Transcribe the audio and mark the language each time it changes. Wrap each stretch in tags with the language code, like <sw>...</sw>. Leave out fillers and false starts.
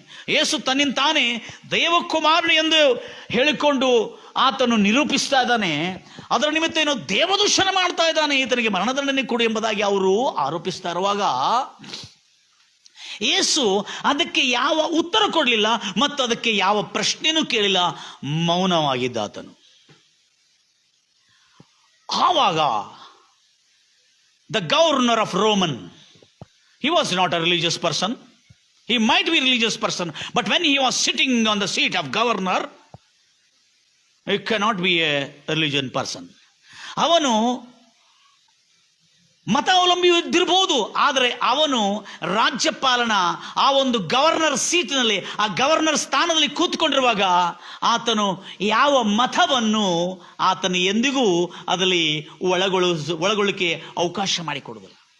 <kn>ಯೇಸು ತನ್ನಿಂದ ತಾನೇ ದೇವಕುಮಾರನು ಎಂದು ಹೇಳಿಕೊಂಡು ಆತನು ನಿರೂಪಿಸ್ತಾ ಇದ್ದಾನೆ. ಅದರ ನಿಮಿತ್ತ ಏನು ದೇವದೂಷಣ ಮಾಡ್ತಾ ಇದ್ದಾನೆ, ಈತನಿಗೆ ಮರಣದಂಡನೆ ಕೊಡು ಎಂಬುದಾಗಿ ಅವರು ಆರೋಪಿಸ್ತಾ ಇರುವಾಗ ಯೇಸು ಅದಕ್ಕೆ ಯಾವ ಉತ್ತರ ಕೊಡಲಿಲ್ಲ ಮತ್ತು ಅದಕ್ಕೆ ಯಾವ ಪ್ರಶ್ನೆನೂ ಕೇಳಿಲ್ಲ, ಮೌನವಾಗಿದ್ದ ಆತನು. ಆವಾಗ</kn> <en>the governor of Roman, he was not a religious person. He might be a religious person, but when he was sitting on the seat of governor, he cannot be a religious person.</en> <kn>ಅವನು ಮತಾವಲಂಬಿ ಇದ್ದಿರಬಹುದು, ಆದರೆ ಅವನು ರಾಜ್ಯಪಾಲನ ಆ ಒಂದು governor ಸೀಟ್ನಲ್ಲಿ, ಆ governor ಸ್ಥಾನದಲ್ಲಿ ಕೂತ್ಕೊಂಡಿರುವಾಗ ಆತನು ಯಾವ ಮತವನ್ನು ಆತನು ಎಂದಿಗೂ ಅದರಲ್ಲಿ ಒಳಗೊಳ್ಳಲಿಕ್ಕೆ ಅವಕಾಶ ಮಾಡಿಕೊಡುವುದಿಲ್ಲ.</kn>